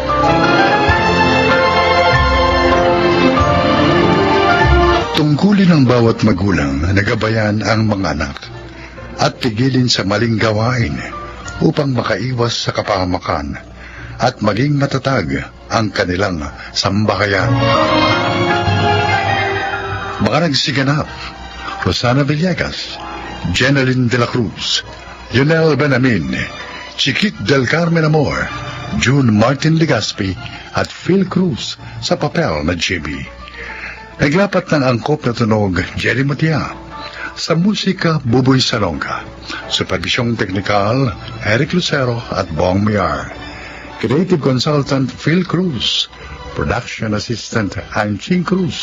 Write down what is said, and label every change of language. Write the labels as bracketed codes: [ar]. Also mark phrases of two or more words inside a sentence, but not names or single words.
[tl] Tungkulin ng bawat magulang na gabayan ang mga anak at pigilin sa maling gawain upang makaiwas sa kapahamakan at maging matatag ang kanilang sambahayan. Mga nagsiganap: Rosana Villegas, Jeneline de la Cruz, Lionel Benamin, Chiquit del Carmen Amor, June Martin Legaspi at Phil Cruz sa papel na Jimmy. Naglapat ng angkop na tunog Jerry Matia. Sa musika, Buboy Salonga. Supervisyong teknikal, Eric Lucero at Bong Miar. [en] Creative Consultant Phil Cruz. Production Assistant Anching Cruz.